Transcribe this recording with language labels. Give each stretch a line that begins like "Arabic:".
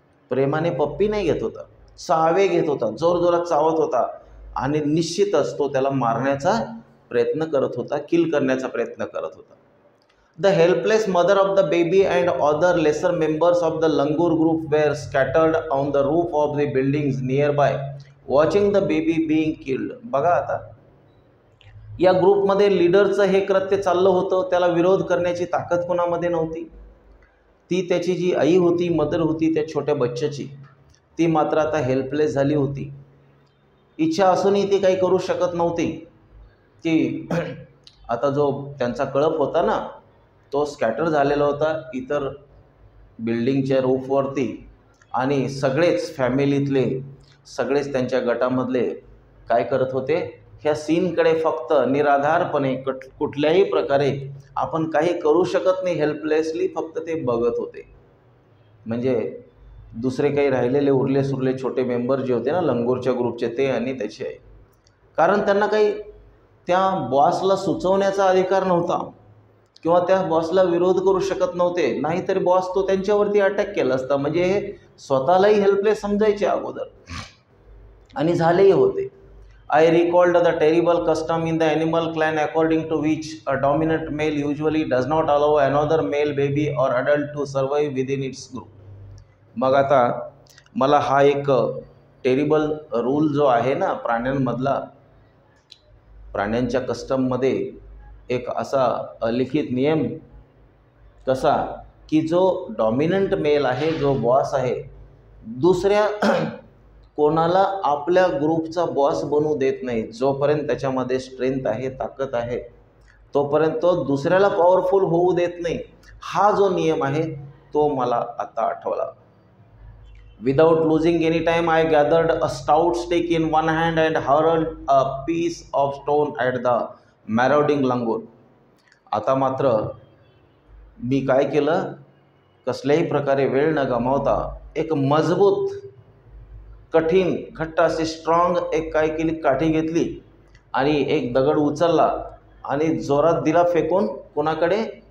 Marathi: प्रेमाने पप्पी नाही घेत होता, चावे घेत होता, जोरजोरात चावत होता आणि निश्चितच तो त्याला मारण्याचा प्रयत्न करत होता, किल करण्याचा प्रयत्न करत होता.
English: The helpless mother of the baby and other lesser members of the langur group were scattered on the roof of the buildings nearby watching the baby being killed.
Marathi: बघा आता या ग्रुपमध्ये लीडरचं हे कृत्य चाललं होतं, त्याला विरोध करण्याची ताकद कोणामध्ये नव्हती. ती त्याची जी आई होती, मदर होती त्या छोट्या बच्च्याची, ती मात्र आता हेल्पलेस झाली होती. इच्छा असूनही ती काही करू शकत नव्हती. की आता जो त्यांचा कळप होता ना, तो स्कॅटर झालेला होता इतर बिल्डिंगच्या रूफवरती आणि सगळेच फॅमिलीतले, सगळेच त्यांच्या गटामधले काय करत होते, ह्या सीनकडे फक्त निराधारपणे, कुठल्याही प्रकारे आपण काही करू शकत नाही, हेल्पलेसली फक्त ते बघत होते. म्हणजे दुसरे काही राहिलेले उरले सुरले छोटे मेंबर जे होते ना लंगूरच्या ग्रुपचे, ते आणि त्याचे आहे. कारण त्यांना काही त्या बॉसला सुचवण्याचा अधिकार नव्हता किंवा त्या बॉसला विरोध करू शकत नव्हते, नाहीतरी बॉस तो त्यांच्यावरती अटॅक केला असता. म्हणजे हे स्वतःलाही हेल्पलेस समजायचे अगोदर आणि झालेही होते.
English: I recalled the terrible custom in the animal clan according to which a dominant male usually does not allow another male baby or adult to survive within its group.
Marathi: मग आता मला हा एक टेरिबल रूल जो आहे ना प्राण्यांमधला, प्राण्यांच्या कस्टममध्ये एक असा अलिखित नियम कसा, की जो डॉमिनंट मेल आहे, जो बॉस आहे, दुसऱ्या कोणाला आपल्या ग्रुपचा बॉस बनवू देत नाही. जोपर्यंत त्याच्यामध्ये स्ट्रेंथ आहे, ताकद आहे, तोपर्यंत तो दुसऱ्याला पॉवरफुल होऊ देत नाही. हा जो नियम आहे तो मला आता आठवला.
English: Without losing any time, I gathered a stout stick in one hand and hurled a piece of stone at the marauding langur.
Marathi: आता मात्र मी काय केलं, कसल्याही प्रकारे वेळ न गमावता एक मजबूत, कठीण, घट्ट अशी स्ट्रॉंग एक काय केली, काठी घेतली आणि एक दगड उचलला आणि जोरात दिला फेकून. कोणाकडे?